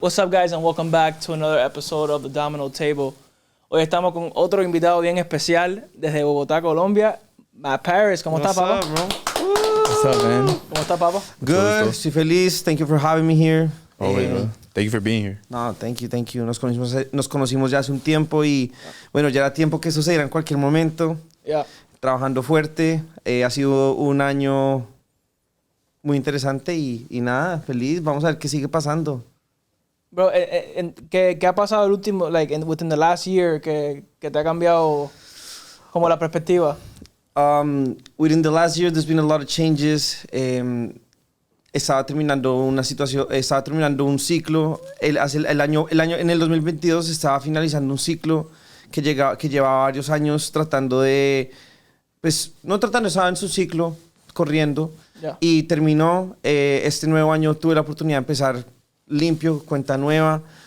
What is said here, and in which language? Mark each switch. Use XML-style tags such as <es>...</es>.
<en>What's up, guys, and welcome back to another episode of the Domino Table.</en> <es>Hoy estamos con otro invitado bien especial desde Bogotá, Colombia. Matt Paris, ¿cómo estás, papá?</es> <en>What's up, bro? What's up, man?</en> <es>¿Cómo estás, papá?</es> <en>Good.</en> <es>Estoy feliz.</es> <en>Thank you for having me here. Always, bro. Thank you for being here. No, thank you.</en> <es>Nos conocimos ya hace un tiempo y, bueno, ya era tiempo que eso se diera en cualquier momento.</es> <en>Yeah.</en> <es>Trabajando fuerte. Ha sido un año muy interesante y nada, feliz. Vamos a ver qué sigue pasando. Bro, ¿qué ha pasado el último,</es> <en>within the last year,</en> <es>que te ha cambiado como la perspectiva?</es> <en>Within the last year, there's been a lot of changes.</en> <es>Estaba terminando un ciclo. En el 2022 estaba finalizando un ciclo que llevaba varios años tratando de, estaba en su ciclo, corriendo.</es> <en>Yeah.</en> <es>Y terminó. Este nuevo año tuve la oportunidad de empezar limpio, cuenta nueva.</es>